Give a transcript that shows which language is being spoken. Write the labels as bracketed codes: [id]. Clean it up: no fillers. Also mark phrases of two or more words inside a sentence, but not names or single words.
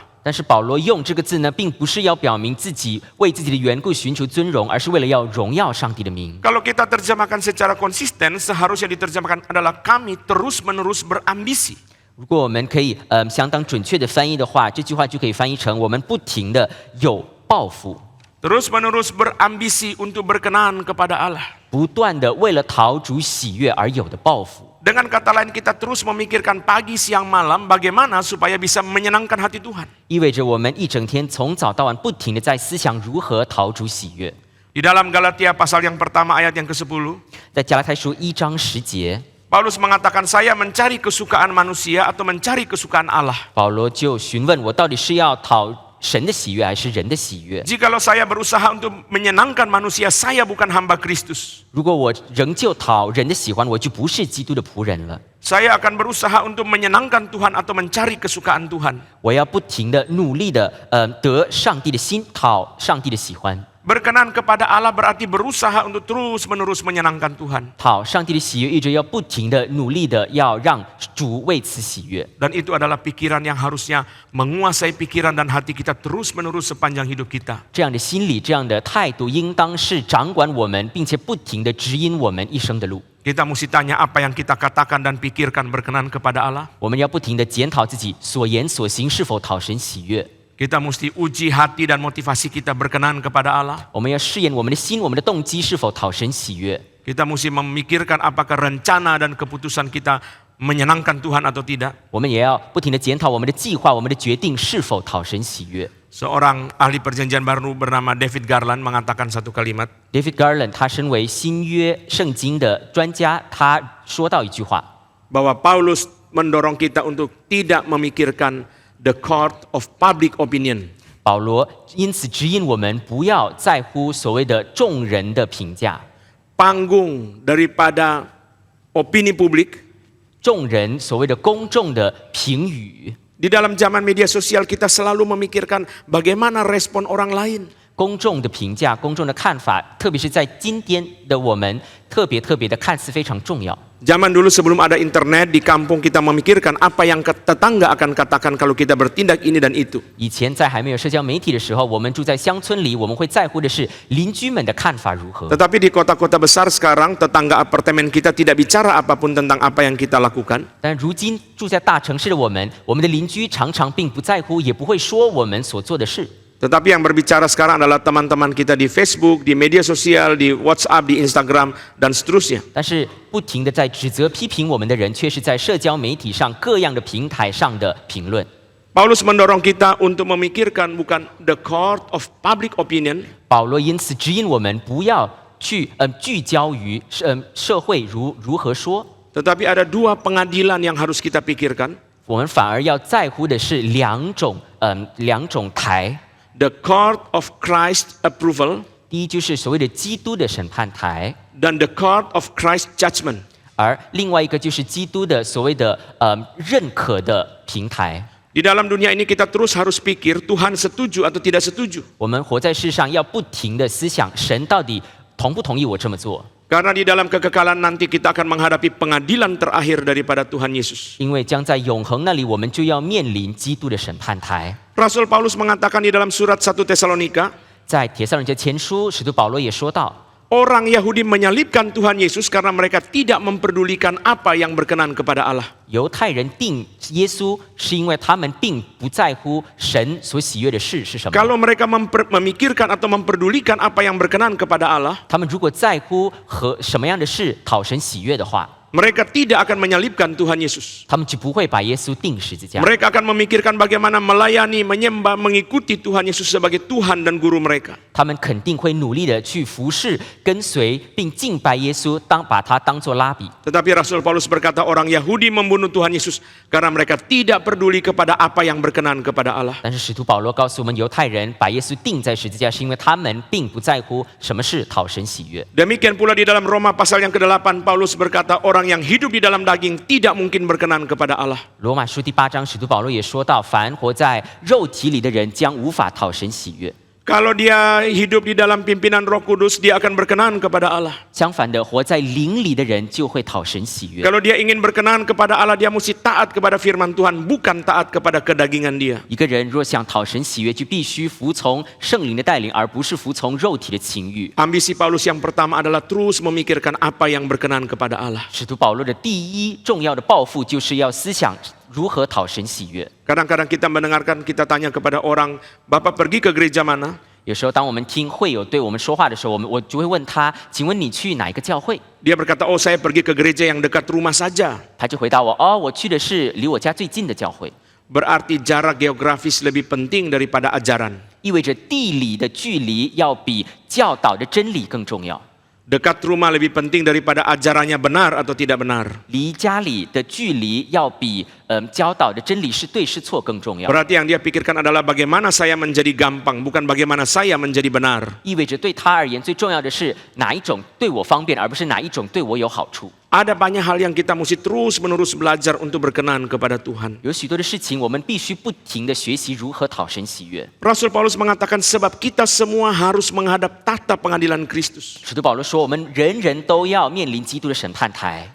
[zh] 但是保罗用这个字呢，并不是要表明自己为自己的缘故寻求尊荣，而是为了要荣耀上帝的名。 [id] Kalau kita terjemahkan secara konsisten, seharusnya diterjemahkan adalah kami terus-menerus berambisi. [zh] 如果我们可以相当准确的翻译的话，这句话就可以翻译成我们不停的有抱负， [id] Terus-menerus berambisi untuk berkenan kepada Allah. [zh] 不断的为了讨主喜悦而有的抱负。 [id] Dengan kata lain, kita terus memikirkan pagi, siang, malam bagaimana supaya bisa menyenangkan hati Tuhan. [zh] 意味着我们一整天从早到晚不停的在思想如何讨主喜悦。 [id] Di dalam Galatia pasal yang pertama ayat yang ke-10, [zh] 在加拉太书1章10节， [id] Paulus mengatakan saya mencari kesukaan manusia atau mencari kesukaan Allah. [zh] 保罗就询问我到底是要讨神的喜悦还是人的喜悦？ [id] Jikalau saya berusaha untuk menyenangkan manusia, saya bukan hamba Kristus. [zh] 如果我仍旧讨人的喜欢，我就不是基督的仆人了。 [id] Saya akan berusaha untuk menyenangkan Tuhan atau mencari kesukaan Tuhan. [zh] 我要不停的努力的得上帝的心，讨上帝的喜欢。 [id] Berkenan kepada Allah berarti berusaha untuk terus-menerus menyenangkan Tuhan. [zh] 讨上帝的喜悦，意着要不停的努力的要让主为此喜悦。 [id] Dan itu adalah pikiran yang harusnya menguasai pikiran dan hati kita terus-menerus sepanjang hidup kita. [zh] 这样的心理，这样的态度，应当是掌管我们，并且不停的指引我们一生的路。 [id] Kita mesti tanya apa yang kita katakan dan pikirkan berkenan kepada Allah. [zh] 我们要不停的检讨自己所言所行是否讨神喜悦。 [id] Kita mesti uji hati dan motivasi kita berkenan kepada Allah. [zh] 我们要试验我们的心，我们的动机是否讨神喜悦。 [id] Kita mesti memikirkan apakah rencana dan keputusan kita menyenangkan Tuhan atau tidak. [zh] 我们也要不停的检讨我们的计划、我们的决定是否讨神喜悦。 [id] Seorang ahli perjanjian baru bernama David Garland mengatakan satu kalimat. [zh] David Garland 他身为新约圣经的专家，他说到一句话， [id] Bahwa Paulus mendorong kita untuk tidak memikirkan [en] the court of public opinion. [zh] 保罗因此指引我们不要在乎所谓的众人的评价， [id] Panggung daripada opini publik. [zh] 众人所谓的公众的评语。 [id] Di dalam zaman media sosial kita selalu memikirkan bagaimana respon orang lain. [zh] 公众的评价、公众的看法，特别是在今天的我们，特别的看似非常重要。 [id] Zaman dulu sebelum ada internet di kampung kita memikirkan apa yang tetangga akan katakan kalau kita bertindak ini dan itu. [zh] 以前在还没有社交媒体的时候，我们住在乡村里，我们会在乎的是邻居们的看法如何。 [id] Tetapi di kota-kota besar sekarang tetangga apartemen kita tidak bicara apapun tentang apa yang kita lakukan. [zh] 但如今住在大城市的我们的邻居常常并不在乎，也不会说我们所做的事。 [id] Tetapi yang berbicara sekarang adalah teman-teman kita di Facebook, di media sosial, di WhatsApp, di Instagram, dan seterusnya. [zh] 但是不停的在指责、批评我们的人，却是在社交媒体上各样的平台上的评论。 [id] Paulus mendorong kita untuk memikirkan bukan [en] the court of public opinion, [zh] 保罗因此指引我们不要去聚焦于社会如何说， [id] tetapi ada dua pengadilan yang harus kita pikirkan. [zh] 我们反而要在乎的是两种台。 [en] The court of Christ approval [zh] 第一就是所谓的基督的审判台， [en] dan the court of Christ judgment. [zh] 而另外一个就是基督的所谓的认可的平台。 [id] Di dalam dunia ini kita terus harus pikir Tuhan setuju atau tidak setuju. [zh] 我们活在世上要不停的思想，神到底同不同意我这么做？ [id] Karena di dalam kekekalan nanti kita akan menghadapi pengadilan terakhir daripada Tuhan Yesus. [zh] 因为将在永恒那里，我们就要面临基督的审判台。 [id] Rasul Paulus mengatakan di dalam surat 1 Tesalonika, [zh] 在帖撒罗尼迦前书，使徒保罗也说到， [id] orang Yahudi menyalibkan Tuhan Yesus karena mereka tidak memperdulikan apa yang berkenan kepada Allah. [zh] 犹太人定耶稣，是因为他们并不在乎神所喜悦的事是什么。 [id] Kalau mereka memikirkan atau memperdulikan apa yang berkenan kepada Allah, [zh] 他们如果在乎和什么样的事讨神喜悦的话， [id] mereka tidak akan menyalibkan Tuhan Yesus. [zh] 他们就不会把耶稣钉十字架。 [id] Mereka akan memikirkan bagaimana melayani, menyembah, mengikuti Tuhan Yesus sebagai Tuhan dan Guru mereka. [zh] 他们肯定会努力的去服侍、跟随，并敬拜耶稣，把他当作拉比。 [id] Tetapi Rasul Paulus berkata orang Yahudi membunuh Tuhan Yesus karena mereka tidak peduli kepada apa yang berkenan kepada Allah. [zh] 但是使徒保罗告诉我们，犹太人把耶稣钉在十字架，是因为他们并不在乎什么是讨神喜悦。 [id] Demikian pula di dalam Roma pasal yang ke-8 Paulus berkata orang yang hidup di dalam daging tidak mungkin berkenan kepada Allah. [zh] 罗马书第8章，使徒保罗也说到，凡活在肉体里的人，将无法讨神喜悦。 [id] Kalau dia hidup di dalam pimpinan Roh Kudus, dia akan berkenan kepada Allah. [zh] 相反的，活在灵里的人就会讨神喜悦。 [id] Kalau dia ingin berkenan kepada Allah, dia mesti taat kepada firman Tuhan, bukan taat kepada kedagingan dia. [zh] 一个人若想讨神喜悦，就必须服从圣灵的带领，而不是服从肉体的情欲。 [id] Ambisi Paulus yang pertama adalah terus memikirkan apa yang berkenan kepada Allah. [zh] 使徒保罗的第一重要的抱负，就是要思想如何讨神喜悦。 [id] Kadang-kadang kita mendengarkan, kita tanya kepada orang, Bapak pergi ke gereja mana? [zh] 有时候，当我们听会友对我们说话的时候，我就会问他：“请问你去哪一个教会 [id] Dia berkata, oh saya pergi ke gereja yang dekat rumah saja. ？” [zh] 他就回答我：“哦，我去的是离我家最近的教会。” [id] Berarti jarak geografis lebih penting daripada ajaran. [zh] 意味着地理的距离要比教导的真理更重要。 [id] Dekat rumah lebih penting daripada ajarannya benar atau tidak benar. [zh] 离家里的距离要比教导的真理是对是错更重要。 [id] Berarti yang dia pikirkan adalah bagaimana saya menjadi gampang, bukan bagaimana saya menjadi benar. [zh] 意味着对他而言最重要的是哪一种对我方便，而不是哪一种对我有好处。 [id] Ada banyak hal yang kita mesti terus-menerus belajar untuk berkenan kepada Tuhan. [zh] 有许多的事情，我们必须不停的学习如何讨神喜悦。 [id] Rasul Paulus mengatakan sebab kita semua harus menghadap tahta pengadilan Kristus. [zh] 使徒保罗说，我们人人都要面临基督的审判台。